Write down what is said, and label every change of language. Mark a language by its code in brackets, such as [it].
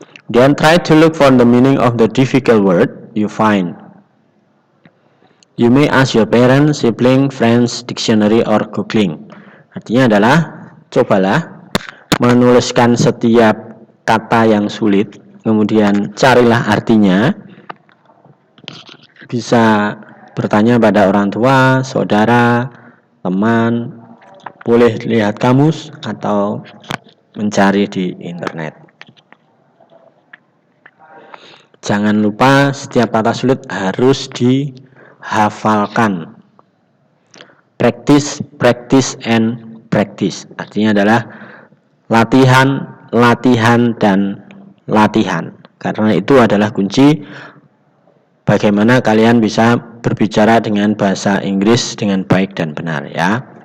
[en] Then try to look for the meaning of the difficult word you find. You may ask your parents, sibling, friends, dictionary, or googling. [id] Artinya adalah cobalah menuliskan setiap kata yang sulit, kemudian carilah artinya. Bisa bertanya pada orang tua, saudara, teman, boleh lihat kamus atau mencari di internet. Jangan lupa setiap kata sulit harus dihafalkan. [en] Practice, practice, and practice. [id] Artinya adalah latihan, latihan, dan latihan. Karena itu adalah kunci bagaimana kalian bisa berbicara dengan bahasa Inggris dengan baik dan benar ya.